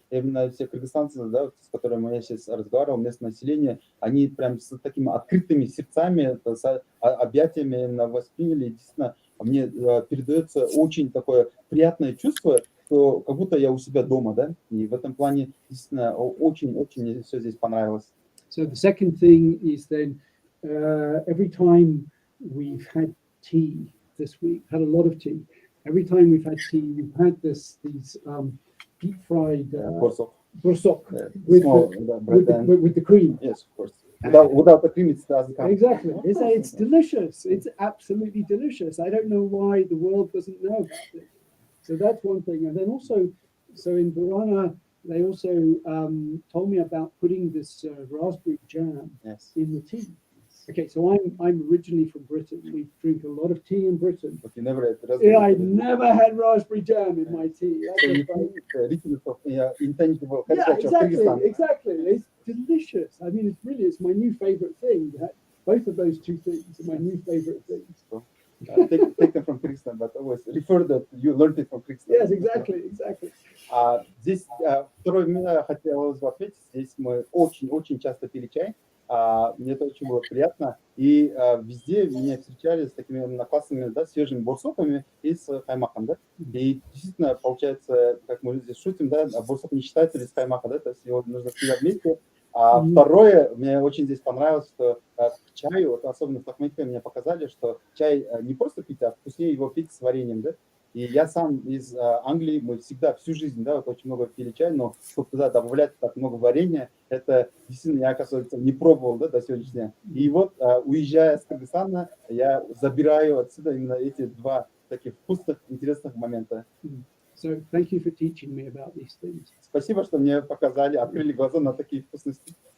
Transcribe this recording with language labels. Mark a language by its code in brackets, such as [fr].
[ru] Именно все кыргызстанцы, да, с которыми я сейчас разговаривал, местное население, они прям с такими открытыми сердцами, с объятиями именно восприняли. Действительно, мне передается очень такое приятное чувство, что как будто я у себя дома, да, и в этом плане действительно очень-очень мне все здесь понравилось. [en] So the second thing is then every time we've had tea this week, had a lot of tea. Every time we've had tea, we've had these deep fried borsok with the cream. Yes, of course. Without the cream, it doesn't come. Exactly. It's delicious. It's absolutely delicious. I don't know why the world doesn't know about it. So that's one thing. And then also, so in Burana, they also told me about putting this raspberry jam in the tea. Okay, so I'm originally from Britain. We drink a lot of tea in Britain. But you never had raspberry. Yeah, I've never had raspberry jam in my tea. So you think intangible yeah, heritage of Kyrgyzstan. exactly. It's delicious. I mean, it's my new favorite thing. Both of those two things are my new favorite things. So, take them from Kyrgyzstan, but always refer that you learned it from Kyrgyzstan. Yes, exactly. [ru] Здесь второе меня хотелось бы ответить. Здесь мы очень часто пили чай. Мне это очень было приятно. И везде меня встречали с такими классными, да, свежими борсоками и с каймаком, да. И действительно, получается, как мы здесь шутим, да, борсок не считается без каймака, да, то есть его нужно съедать вместе. Второе, мне очень здесь понравилось, что к чаю, вот особенно в Токмаке мне показали, что чай не просто пить, а вкуснее его пить с вареньем, да. И я сам из Англии, мы всегда, всю жизнь, да, вот очень много пили чай, но чтобы туда добавлять так много варенья, это действительно я, оказывается, не пробовал, да, до сегодняшнего дня. И вот, уезжая с Кыргызстана, я забираю отсюда именно эти два таких вкусных, интересных момента. [en] So thank you for teaching me about these things. [ru] Спасибо, что мне показали, открыли глаза на такие вкусности.